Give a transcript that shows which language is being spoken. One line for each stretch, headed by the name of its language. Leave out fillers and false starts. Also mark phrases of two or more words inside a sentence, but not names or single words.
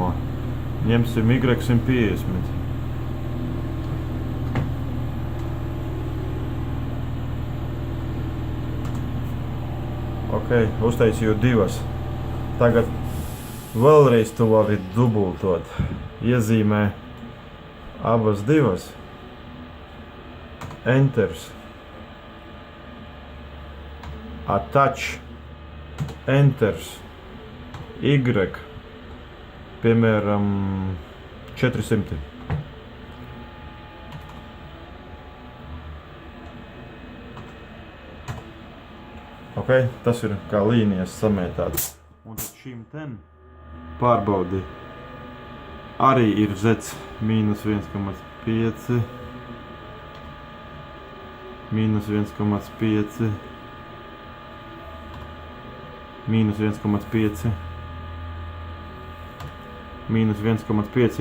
Latvian: Ņemsim Y 150. Ok, uztaisīju divas. Tagad vēlreiz tu vari dubultot. Iezīmē abas divas. Enters. Attach. Enters. Y. Piemēram, 400. Ok, tas ir kā līnijas samētāts. Un tad šīm ten pārbaudi arī ir zets -1,5, -1,5, -1,5, -1,5.